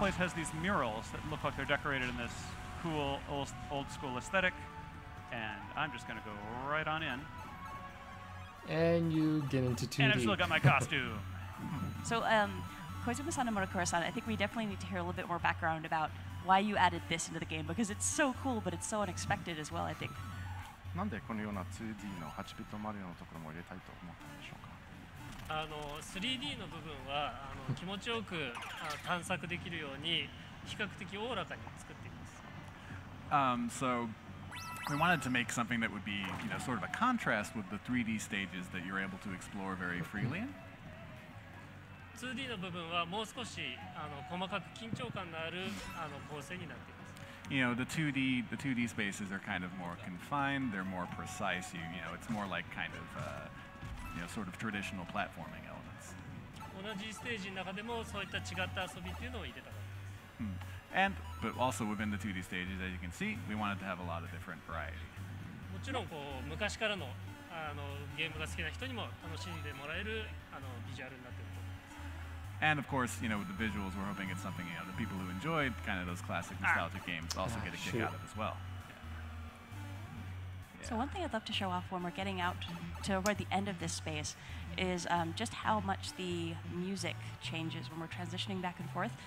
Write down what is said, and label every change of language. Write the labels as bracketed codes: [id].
[en] place has these murals that look like they're decorated in this cool old school aesthetic, and I'm just gonna go right on in. And you get into 2D. And I've still got my costume. So, Koizumi-san and Murokura-san, I think we definitely need to hear a little bit more background about why you added this into the game because it's so cool, but it's so unexpected as well, I think. [ja] なんでこのような 2D の8ビットマリオのところも入れたいと思ったんでしょうか。 3D の部分は気持ちよく探索できるように比較的おおらかに作っています。 [en] So we wanted to make something that would be, you know, sort of a contrast with the 3D stages that you're able to explore very freely in. [ja] 2D の部分はもう少し細かく緊張感のある構成になっています。 [en] You know, the 2D spaces are kind of more confined. They're more precise. You know, it's more like kind of, you know, sort of traditional platforming elements. お [ja] 同じステージの中でもそういった違った遊びっていうのを入れたかった。 [en] But also within the 2D stages, as you can see, we wanted to have a lot of different variety. [ja] もちろん昔からのゲームが好きな人にも楽しんでもらえるビジュアルになっていると思います。 [en] And of course, with the visuals, we're hoping it's something the people who enjoyed kind of those classic nostalgic games also get a kick out of as well. So one thing I'd love to show off when we're getting out toward the end of this space is just how much the music changes when we're transitioning back and forth.